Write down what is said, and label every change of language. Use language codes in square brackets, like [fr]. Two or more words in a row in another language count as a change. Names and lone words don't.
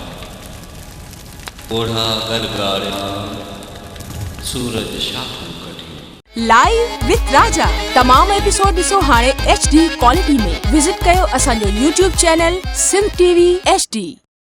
[sd] ओढ़ा गलगारिया सूरज शाखूं कढी लाइव विथ राजा तमाम एपिसोड ॾिसो हाणे HD क्वालिटी में विजिट कयो असांजो YouTube चैनल सिंध TV HD।